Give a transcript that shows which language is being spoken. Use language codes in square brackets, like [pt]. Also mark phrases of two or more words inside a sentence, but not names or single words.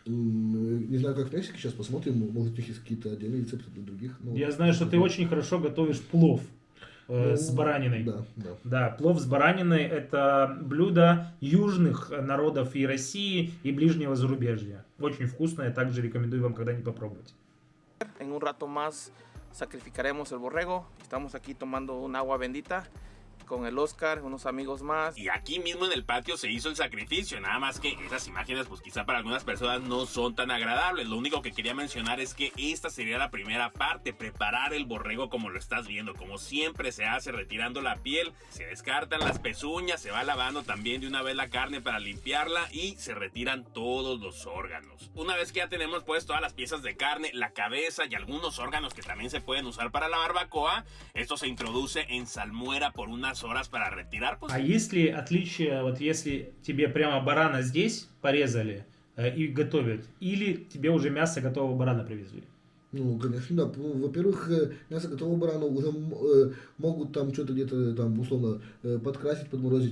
[ru] Не знаю, как в Мексике, сейчас посмотрим, может, у них есть какие-то отдельные рецепты для других. Но... Я знаю, что ты очень хорошо готовишь плов с бараниной. Да, плов с бараниной — это блюдо южных народов и России, и ближнего зарубежья. Очень вкусное, также рекомендую вам когда-нибудь попробовать. [es] En un rato más sacrificaremos el borrego. Estamos aquí tomando un agua bendita con el Oscar, unos amigos más. Y aquí mismo en el patio se hizo el sacrificio, nada más que esas imágenes pues quizá para algunas personas no son tan agradables. Lo único que quería mencionar es que esta sería la primera parte, preparar el borrego como lo estás viendo, como siempre se hace, retirando la piel, se descartan las pezuñas, se va lavando también de una vez la carne para limpiarla y se retiran todos los órganos. Una vez que ya tenemos pues todas las piezas de carne, la cabeza y algunos órganos que también se pueden usar para la barbacoa, esto se introduce en salmuera por unas horas para retirar. Pues... [ru] А есть ли отличие, вот если тебе прямо барана здесь порезали и готовят, или тебе уже мясо готового барана привезли? Ну, конечно, да. Во-первых, мясо готового барана уже могут там что-то где-то там условно подкрасить, подморозить.